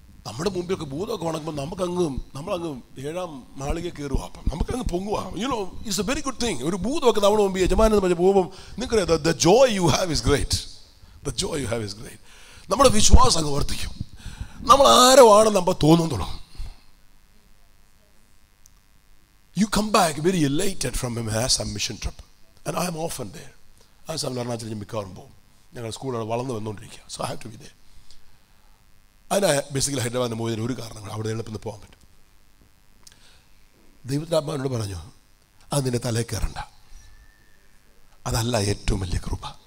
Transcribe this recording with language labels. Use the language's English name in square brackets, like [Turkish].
[Malayalam] നമ്മുടെ മുമ്പിലൊക്കെ ഭൂതമൊക്കെ ഉണക്കുമ്പോൾ നമ്മളങ്ങ് 7ാം മാളിക കയറുക. അപ്പം നമുക്കങ്ങ് പൊങ്ങുക. [English] It's a very good thing. [Malayalam] ഒരു ഭൂതമൊക്കെ നമ്മുടെ മുമ്പ് യജമാനെന്ന് പറഞ്ഞ് പോകുമ്പം നിങ്ങൾക്കറിയാം, [English] The joy you have is great. [Malayalam] The Joy you have is great. നമ്മുടെ വിശ്വാസം അങ്ങ് വർദ്ധിക്കും. നമ്മൾ ആരോ ആണെന്ന് നമ്മൾ തോന്നുന്നു തുടങ്ങും. [English] You come back very elated from a mission trip. And I am often there. [Malayalam] ആ സമയം അരുണാചലിൽ മിക്കവാറും പോകും. ഞങ്ങളുടെ സ്കൂളുകൾ വളർന്നു വന്നുകൊണ്ടിരിക്കുക. [English] So I have to be there. [Malayalam] അതിന് ബേസിക്കലി ഹൈദരാബാദിന് പോയതിന് ഒരു കാരണങ്ങൾ അവിടെ എളുപ്പം പോകാൻ പറ്റും. ദൈവത്തിൻ്റെ പറഞ്ഞു, അത് നിന്റെ തലയിൽ കയറണ്ട. അതല്ല ഏറ്റവും വലിയ കൃപ.